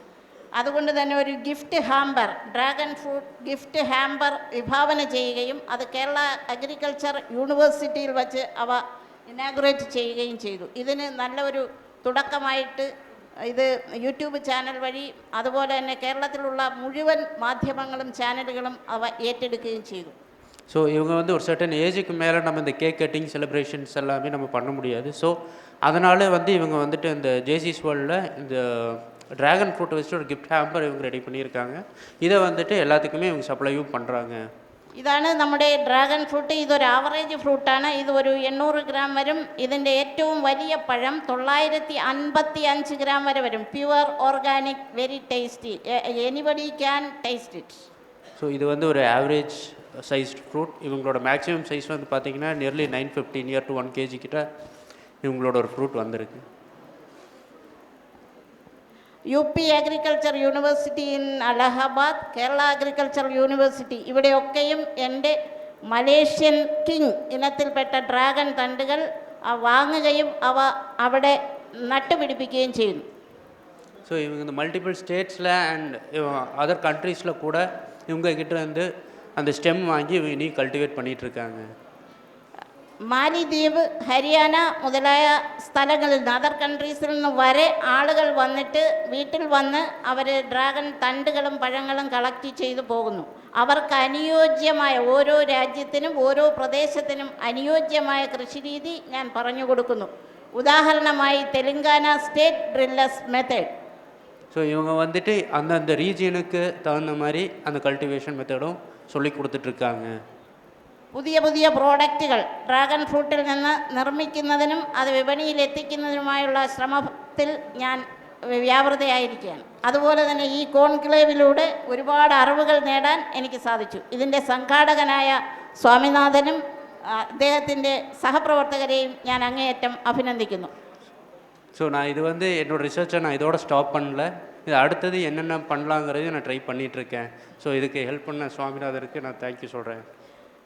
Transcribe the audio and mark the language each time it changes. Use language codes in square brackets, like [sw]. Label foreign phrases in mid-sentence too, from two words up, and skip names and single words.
[ml] അതുകൊണ്ട് തന്നെ ഒരു [en] gift hamper, dragon fruit gift hamper [ml] വിഭാവന ചെയ്യുകയും അത് കേരള അഗ്രികൾച്ചർ യൂണിവേഴ്സിറ്റിയിൽ വച്ച് അവ ഇനാഗുറേറ്റ് ചെയ്യുകയും ചെയ്തു. ഇതിന് നല്ല ഒരു തുടക്കമായിട്ട് ഇത് [en] YouTube channel [ml] വഴി അതുപോലെ തന്നെ കേരളത്തിലുള്ള മുഴുവൻ മാധ്യമങ്ങളും ചാനലുകളും അവ ഏറ്റെടുക്കുകയും ചെയ്തു. [ta] ஸோ இவங்க வந்து ஒரு [en] certain age [ta] மேலே நம்ம இந்த [en] cake cutting celebrations [ta] எல்லாமே நம்ம பண்ண முடியாது. ஸோ அதனால் வந்து இவங்க வந்துட்டு இந்த ஜேசிஸ் வேர்ல்டில் இந்த [en] dragon fruit [ta] வச்சுட்டு ஒரு [en] gift hamper [ta] இவங்க ரெடி பண்ணியிருக்காங்க. இதை வந்துட்டு எல்லாத்துக்குமே இவங்க சப்ளையும் பண்ணுறாங்க. [ml] ഇതാണ് നമ്മുടെ [en] dragon fruit. [ml] ഇതൊരു [en] average fruit. [ml] ഇത് ഒരു 800 ഗ്രാം വരും. ഇതിൻ്റെ ഏറ്റവും വലിയ പഴം 955 ഗ്രാം വരെ വരും. [en] pure organic, very tasty, anybody can taste it. [ta] ஸோ இது வந்து ஒரு [en] average sized fruit. [ta] இவங்களோட [en] maximum size [ta] வந்து பார்த்திங்கன்னா [en] nearly 950 near to 1 kg [ta] கிட்ட இவங்களோட ஒரு ஃப்ரூட் வந்திருக்கு. [en] UP Agriculture University in Allahabad, [ml] കേരള അഗ്രികൾച്ചർ യൂണിവേഴ്സിറ്റി, ഇവിടെയൊക്കെയും എൻ്റെ മലേഷ്യൻ കിങ് ഇനത്തിൽപ്പെട്ട ഡ്രാഗൺ തണ്ടുകൾ വാങ്ങുകയും അവ അവിടെ നട്ടുപിടിപ്പിക്കുകയും ചെയ്യുന്നു. [ta] ஸோ இவங்க இந்த [en] multiple states and other countries [ta] கூட இவங்க கிட்ட வந்து அந்த ஸ்டெம் வாங்கி இனி கல்டிவேட் பண்ணிகிட்ருக்காங்க. [ml] മാലിദ്വീപ്, ഹരിയാന മുതലായ സ്ഥലങ്ങളിൽ നിന്ന്, [en] other countries [ml] നിന്ന് വരെ ആളുകൾ വന്നിട്ട് വീട്ടിൽ വന്ന് അവർ ഡ്രാഗൺ തണ്ടുകളും പഴങ്ങളും കളക്ട് ചെയ്തു പോകുന്നു. അവർക്ക് അനുയോജ്യമായ, ഓരോ രാജ്യത്തിനും ഓരോ പ്രദേശത്തിനും അനുയോജ്യമായ കൃഷിരീതി ഞാൻ പറഞ്ഞു കൊടുക്കുന്നു. ഉദാഹരണമായി തെലങ്കാന [en] state drillas method. [ta] ஸோ இவங்க வந்துட்டு அந்தந்த ரீஜியனுக்கு தகுந்த மாதிரி அந்த [en] cultivation method [ta] சொல்லி கொடுத்துட்ருக்காங்க. [ml] പുതിയ പുതിയ പ്രോഡക്റ്റുകൾ [en] dragon fruit [ml] നിന്ന് നിർമ്മിക്കുന്നതിനും അത് വിപണിയിൽ എത്തിക്കുന്നതിനുമായുള്ള ശ്രമത്തിൽ ഞാൻ വ്യാപൃതയായിരിക്കുകയാണ്. അതുപോലെ തന്നെ ഈ കോൺക്ലേവിലൂടെ ഒരുപാട് അറിവുകൾ നേടാൻ എനിക്ക് സാധിച്ചു. ഇതിൻ്റെ സംഘാടകനായ സ്വാമിനാഥനും അദ്ദേഹത്തിൻ്റെ സഹപ്രവർത്തകരെയും ഞാൻ അങ്ങേയറ്റം അഭിനന്ദിക്കുന്നു. [ta] ஸோ நான் இது வந்து என்னோடய ரிசர்ச்சை நான் இதோட ஸ்டாப் பண்ணல. இது அடுத்தது என்னென்ன பண்ணலாங்கிறது நான் ட்ரை பண்ணிகிட்ருக்கேன். ஸோ இதுக்கு ஹெல்ப் பண்ண சுவாமிநாதருக்கு நான் தேங்க்யூ சொல்கிறேன்.